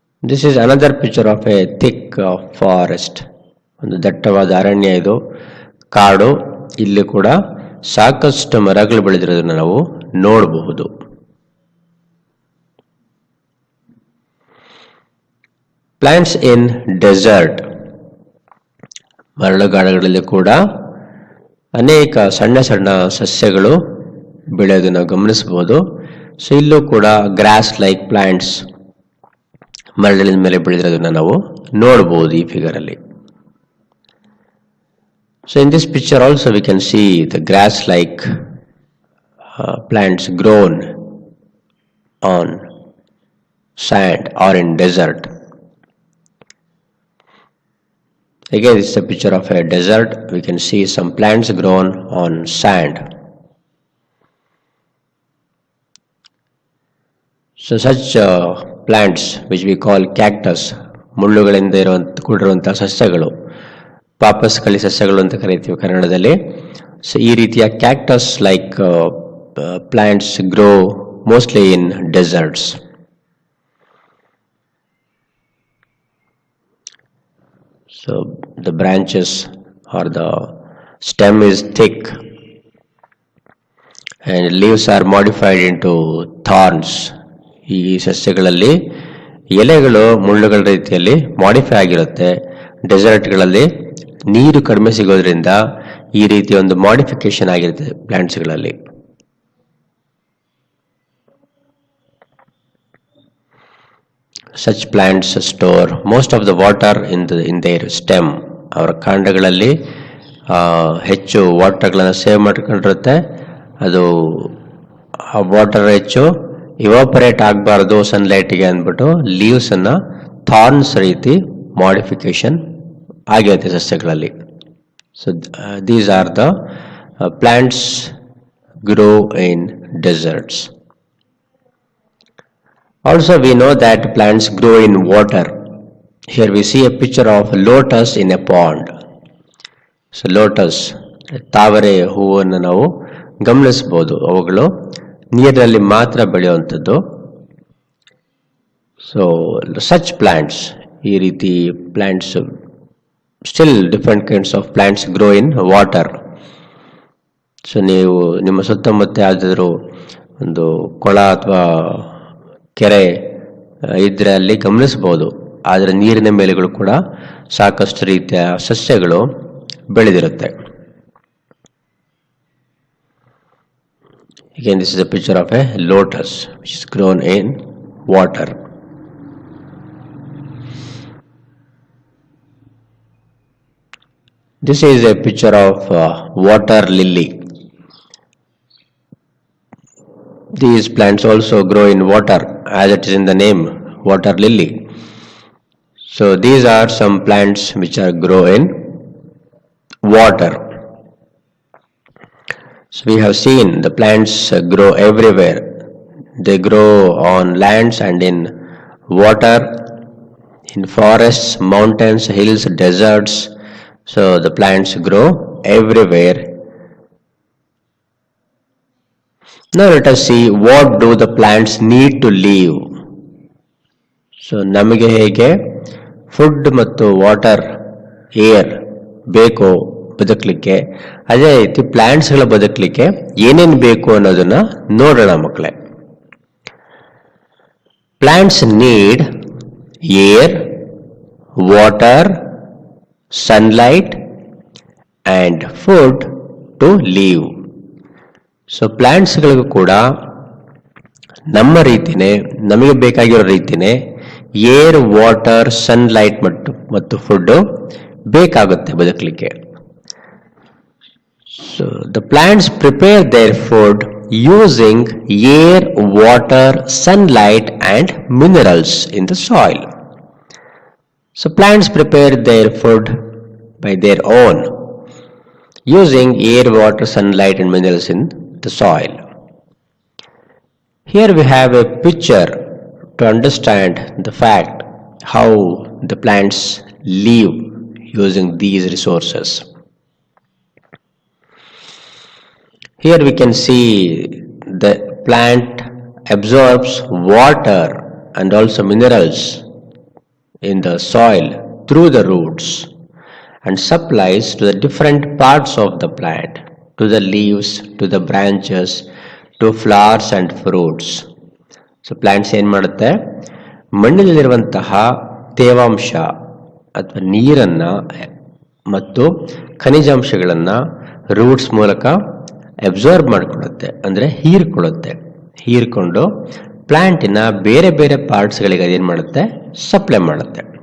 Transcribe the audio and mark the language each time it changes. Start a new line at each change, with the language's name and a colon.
English: This is another picture of a thick forest.
Kannada: ಒಂದು ದಟ್ಟವಾದ ಅರಣ್ಯ ಇದು, ಕಾಡು. ಇಲ್ಲಿ ಕೂಡ ಸಾಕಷ್ಟು ಮರಗಳು ಬೆಳೆದಿರೋದನ್ನ ನಾವು ನೋಡಬಹುದು.
English: Plants in desert.
Kannada: ಮರಳುಗಾಡುಗಳಲ್ಲಿ ಕೂಡ ಅನೇಕ ಸಣ್ಣ ಸಣ್ಣ ಸಸ್ಯಗಳು ಬೆಳೆಯೋದನ್ನು ಗಮನಿಸಬಹುದು. ಸೊ ಇಲ್ಲೂ ಕೂಡ
English: grass like plants
Kannada: ಮರಳಿನ ಮೇಲೆ ಬೆಳೆದಿರೋದನ್ನ ನಾವು ನೋಡಬಹುದು ಈ ಫಿಗರ್ ಅಲ್ಲಿ.
English: So in this picture also we can see the grass like plants grown on sand or in desert. Again, this is a picture of a desert. We can see some plants grown on sand. So such plants which we call cactus,
Kannada: ಮುಳ್ಳುಗಳಿಂದ ಕೂಡಿರುವಂತಹ ಸಸ್ಯಗಳು, ಪಾಪಸ್ಕಳಿ ಸಸ್ಯಗಳು ಅಂತ ಕರೀತೀವಿ ಕನ್ನಡದಲ್ಲಿ.
English: So ಈ ರೀತಿಯ cactus like plants grow mostly in deserts. So the branches are the stem is thick and leaves are modified into thorns.
Kannada: ಈ ಸಸ್ಯಗಳಲ್ಲಿ ಎಲೆಗಳು ಮುಳ್ಳುಗಳ ರೀತಿಯಲ್ಲಿ ಮಾಡಿಫೈ ಆಗಿರುತ್ತೆ. ಡೆಸರ್ಟ್ಗಳಲ್ಲಿ ನೀರು ಕಡಿಮೆ ಸಿಗೋದ್ರಿಂದ ಈ ರೀತಿಯ ಒಂದು ಮಾಡಿಫಿಕೇಶನ್ ಆಗಿರುತ್ತೆ ಪ್ಲಾಂಟ್ಸ್ಗಳಲ್ಲಿ.
English: Such plants store most of the water in their stem.
Kannada: ಅವರ ಕಾಂಡಗಳಲ್ಲಿ ಹೆಚ್ಚು ವಾಟರ್ಗಳನ್ನು ಸೇವ್ ಮಾಡ್ಕೊಂಡಿರುತ್ತೆ. ಅದು ಆ ವಾಟರ್ ಹೆಚ್ಚು ಇವಾಪರೇಟ್ ಆಗಬಾರ್ದು ಸನ್ಲೈಟ್ಗೆ ಅಂದ್ಬಿಟ್ಟು ಲೀವ್ಸ್ ಅನ್ನ ಥಾರ್ನ್ಸ್ ರೀತಿ ಮಾಡಿಫಿಕೇಶನ್ ಆಗಿರುತ್ತೆ ಸಸ್ಯಗಳಲ್ಲಿ.
English: So these are the plants grow in deserts. Also we know that plants grow in water. Here we see a picture of lotus in a pond.
Kannada: So lotus, ತಾವರೆ ಹೂವನ್ನು ನಾವು ಗಮನಿಸಬಹುದು. ಅವುಗಳು ನೀರಿನಲ್ಲಿ ಮಾತ್ರ ಬೆಳೆಯುವಂಥದ್ದು.
English: so such plants,
Kannada: ಈ ರೀತಿ
English: Plants, still different kinds of plants grow in water.
Kannada: So ನೀವು ನಿಮ್ಮ ಸುತ್ತಮುತ್ತ ಯಾವುದಾದ್ರೂ ಒಂದು ಕೊಳ ಅಥವಾ ಕೆರೆ ಇದ್ರೆ ಅಲ್ಲಿ ಗಮನಿಸಬಹುದು. ಆದರೆ ನೀರಿನ ಮೇಲೆಗಳು ಕೂಡ ಸಾಕಷ್ಟು ರೀತಿಯ ಸಸ್ಯಗಳು ಬೆಳೆದಿರುತ್ತೆ.
English: Again, this is a picture of a lotus which is grown in water. This is a picture of water lily. These plants also grow in water, as it is in the name, water lily. So these are some plants which are grow in water. So we have seen the plants grow everywhere. They grow on lands and in water, in forests, mountains, hills, deserts. So the plants grow everywhere. Now let us see what do the plants need to live.
Kannada: So ನಮಗೆ ಹೇಗೆ food ಮತ್ತು water, air ಬೇಕು ಬದುಕಲಿಕ್ಕೆ, ಅದೇ ರೀತಿ ಪ್ಲಾಂಟ್ಸ್ಗಳ ಬದುಕಲಿಕ್ಕೆ ಏನೇನು ಬೇಕು ಅನ್ನೋದನ್ನ ನೋಡೋಣ ಮಕ್ಕಳೇ.
English: Plants need air, water, sunlight and food to live.
Kannada: So ಪ್ಲಾಂಟ್ಸ್ಗಳಿಗೂ ಕೂಡ ನಮ್ಮ ರೀತಿನೇ, ನಮಗೆ ಬೇಕಾಗಿರೋ ರೀತಿನೇ ಏರ್, ವಾಟರ್, ಸನ್ಲೈಟ್ ಮತ್ತು ಫುಡ್ ಬೇಕಾಗುತ್ತೆ ಬದುಕಲಿಕ್ಕೆ.
English: So the plants prepare their food using air, water, sunlight and minerals in the soil. So plants prepare their food by their own using air, water, sunlight and minerals in the soil. Here we have a picture to understand the fact how the plants live using these resources. Here we can see the plant absorbs water and also minerals in the soil through the roots and supplies to the different parts of the plant, to the leaves, to the branches, to flowers and fruits.
Kannada: So plants ಏನು ಮಾಡುತ್ತೆ, ಮಣ್ಣಿನಲ್ಲಿರುವಂತಹ ತೇವಾಂಶ ಅಥವಾ ನೀರನ್ನು ಮತ್ತು ಖನಿಜಾಂಶಗಳನ್ನು roots ಮೂಲಕ absorb ಮಾಡಿಕೊಳ್ಳುತ್ತೆ, ಅಂದರೆ ಹೀರ್ಕೊಂಡು ಪ್ಲಾಂಟಿನ ಬೇರೆ ಬೇರೆ ಪಾರ್ಟ್ಸ್ಗಳಿಗೆ ಅದೇನು ಮಾಡುತ್ತೆ, ಸಪ್ಲೈ ಮಾಡುತ್ತೆ.